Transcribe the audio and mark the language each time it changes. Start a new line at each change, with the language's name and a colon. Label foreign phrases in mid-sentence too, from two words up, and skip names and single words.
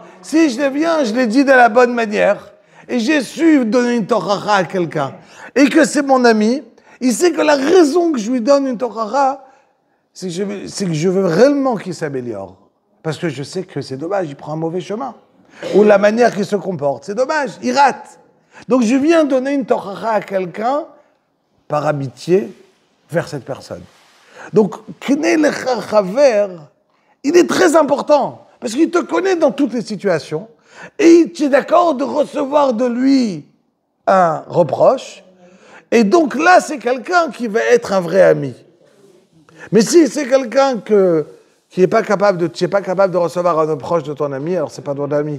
French: Si je viens, je l'ai dit de la bonne manière, et j'ai su donner une tochara à quelqu'un, et que c'est mon ami, il sait que la raison que je lui donne une tochara, c'est que je veux réellement qu'il s'améliore. Parce que je sais que c'est dommage, il prend un mauvais chemin. Ou la manière qu'il se comporte, c'est dommage, il rate. Donc je viens donner une tochara à quelqu'un par amitié vers cette personne. Donc,
Hebrew: קנה לך חבר,
French: il est très important. Parce qu'il te connaît dans toutes les situations, et tu es d'accord de recevoir de lui un reproche, et donc là, c'est quelqu'un qui va être un vrai ami. Mais si c'est quelqu'un qui n'est pas capable de recevoir un reproche de ton ami, alors c'est pas ton ami.